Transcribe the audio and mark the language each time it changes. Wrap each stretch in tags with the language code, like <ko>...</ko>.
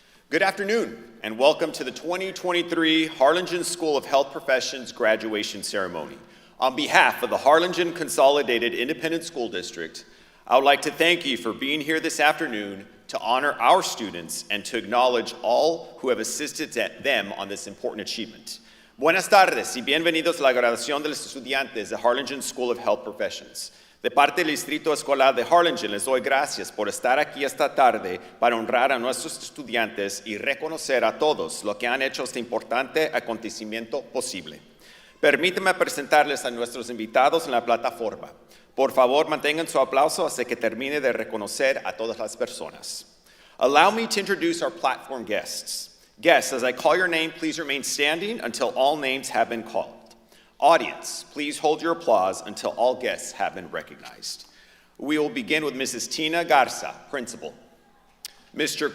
<en>Good afternoon, and welcome to the 2023 Harlingen School of Health Professions graduation ceremony. On behalf of the Harlingen Consolidated Independent School District, I would like to thank you for being here this afternoon to honor our students and to acknowledge all who have assisted them on this important achievement.</en> <es>Buenas tardes y bienvenidos a la graduación de los estudiantes de Harlingen School of Health Professions. De parte del Distrito Escolar de Harlingen, les doy gracias por estar aquí esta tarde para honrar a nuestros estudiantes y reconocer a todos los que han hecho este importante acontecimiento posible. Permítanme presentarles a nuestros invitados en la plataforma. Por favor, mantengan su aplauso hasta que termine de reconocer a todas las personas.</es> <en>Allow me to introduce our platform guests. Guests, as I call your name, please remain standing until all names have been called. Audience, please hold your applause until all guests have been recognized. We will begin with Mrs. Tina Garza, Principal. Mr.</en>